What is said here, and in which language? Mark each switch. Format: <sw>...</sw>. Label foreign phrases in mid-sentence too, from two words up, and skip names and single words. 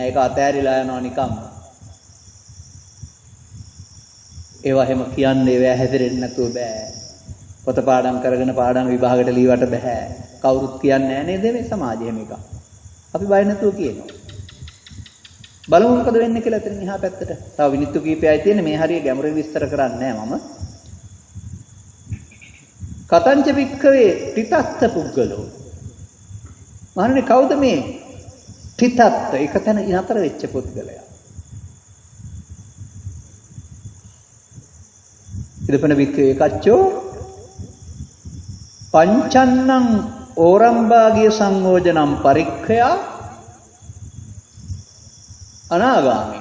<si>ඒක අතෑරිලා යනවා නිකම්ම. ඒවා හැම කියන්නේ ඒවා හැදෙරෙන්නේ නැතුව බෑ. පොත පාඩම් කරගෙන පාඩම් විභාගයට ලීවට බෑ. කවුරුත් කියන්නේ නැහැ නේද මේ සමාජයේ මේක. අපි බය නැතුව කියනවා. බලමු මොකද වෙන්නේ කියලා එතනින් එහා පැත්තට. තව විනිත්තු කීපයයි තියෙන්නේ මේ හරිය ගැඹුරින් විස්තර කරන්නේ නැහැ මම.</si> <pi>කතංච වික්ඛවේ තිතස්ස පුද්ගලෝ.</pi> <si>මහණනි කවුද මේ තිතත් එකතන නතර වෙච්ච පුද්ගලයා?</si> <pi>ඉදපන වික්ඛවේ කච්චෝ පංචන්නං ඕරම්භාගිය සංයෝජනම් පරික්ඛයා අනාගාමී.</pi>